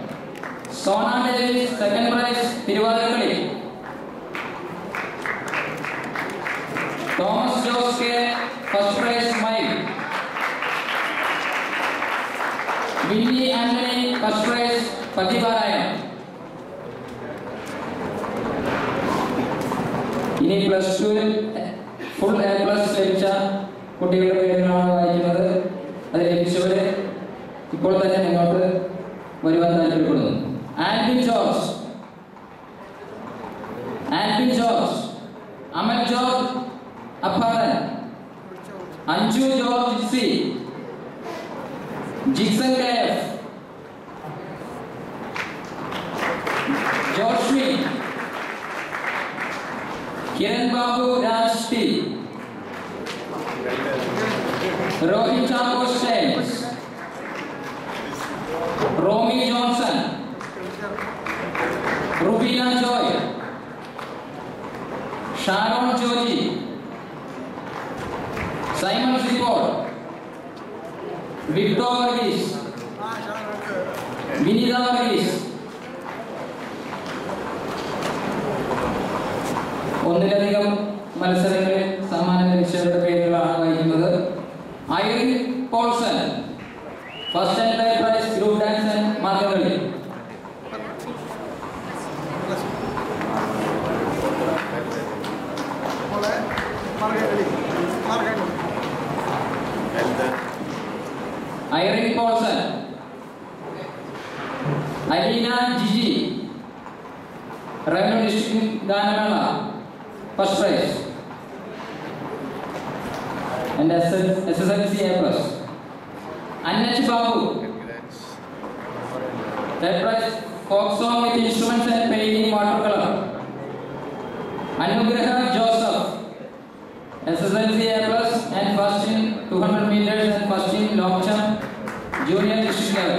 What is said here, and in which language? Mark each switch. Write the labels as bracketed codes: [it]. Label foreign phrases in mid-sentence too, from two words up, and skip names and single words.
[en] Sona Davis, second prize, Tiruvallakali. Thomas Joske, first prize, Mike. Vinny Anthony, first prize, Patibaraya. [ml] ഇനി [en] plus two full A plus [ml] ലഭിച്ച കുട്ടികളുടെ പേരുകളാണ് വായിക്കുന്നത്. അത് ലഭിച്ചവര് ഇപ്പോൾ തന്നെ മുന്നോട്ട് വരുവാൻ താല്പര്യപ്പെടുന്നു. ആൽബിൻ ജോർജ്, അമൽ ജോർജ് അപ്പാടൻ, അഞ്ജു ജോർജ് സി, ജിക്സൺ കെഎഫ്, ജോഷ്മി, Kiran Babu Rashti, Rohit Chako James, Romy Johnson, Rubina Joy, Sharon Joji, Simon Zipor, Victor Varghese, Vinita Varghese. ഒന്നിലധികം മത്സരങ്ങളിൽ സമ്മാനം ലഭിച്ചവരുടെ പേരുകളാണ് വായിക്കുന്നത്. [en] Irin Paulson, first and third prize, group dance and Margamkali. ഐറിൻ പോൾസൺ. [ml] അലീന ജിജി, [en] revenue district [ml] ഗാനമേള, [en] first prize, and SSLC A+. Annach Babu, third prize, folk song with instruments and painting watercolor. Anugraha Joseph, SSLC A+, and first in 200 meters and first in long jump, junior district level.